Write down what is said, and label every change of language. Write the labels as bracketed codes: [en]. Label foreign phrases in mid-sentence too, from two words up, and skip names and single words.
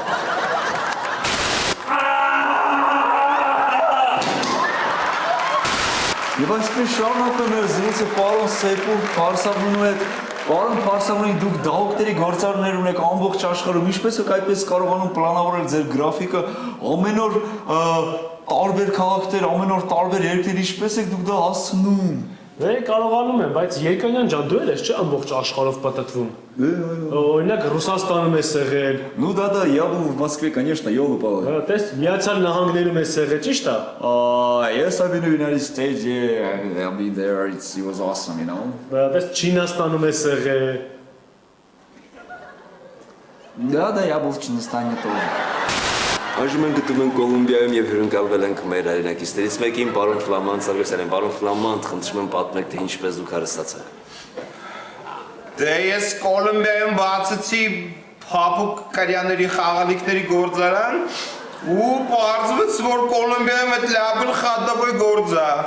[hy] Եվ այսպես շարունակում մեր զրույցը պարոն Սեպուր Փարսավունու հետ։ Պարոն Փարսավունի, դուք դահուկների գործարներ ունեք ամբողջ աշխարհում, ինչպես եք այդպես կարողանում պլանավորել ձեր գրաֆիկը ամեն օր տարբեր քաղաքներ, ամեն օր տարբեր երկրներ, ինչպես եք դուք դա հասցնում։ Կարողանում եմ, բայց Երկանյան ջան, դու ես չէ ամբողջ աշխարհով պատտվում։ Օրինակ Ռուսաստանում ես եղել։ [ru] Ну да, я был в Москве, конечно, ёлы-палы. [hy] Տես Միացյալ Նահանգներում ես եղել, ճիշտ է։ [en] Yes, I've been to the United States, yeah, I've been there, it was awesome, you know. [hy] Տես Չինաստանում ես եղել։ [ru] Да, я был в Чингисхане тоже. [hy] Այժմ ենք գտնվում ենք Կոլումբիայում եւ հյուրընկալվել ենք մեր հայրենակիցներից մեկին, պարոն Ֆլամանդ Սարգսյանին։ Պարոն Ֆլամանդ, խնդրում եմ պատմեք, թե ինչպես դուք հարստացաք։ Դե ես Կոլումբիայում բացեցի փափուկ կարյաների խաղալիքների գործարան ու պարզվեց, որ Կոլումբիայում այդ լաբն խադավոյ գործ է։